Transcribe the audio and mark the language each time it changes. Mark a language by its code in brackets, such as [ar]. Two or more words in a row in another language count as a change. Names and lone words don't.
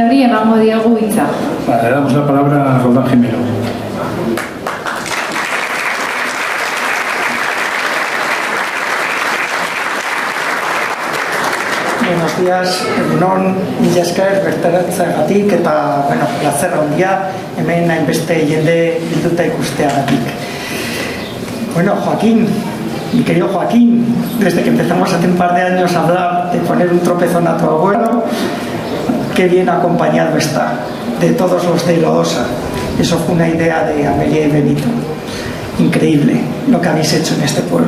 [eu] emango diegu hitza. [es] Vale, le damos la palabra a Roldán Jimeno. Buenos días, [eu] egunon, mila esker bertaratzagatik eta, bueno, placer handia hemen hainbeste jende bilduta ikusteagatik. [es] Bueno, Joaquín, mi querido Joaquín, desde que empezamos hace un par de años a hablar de poner un tropezón a tu abuelo, qué bien acompañado está, de todos los de Lodosa. Eso fue una idea de Amelia y Benito. Increíble lo que habéis hecho en este pueblo.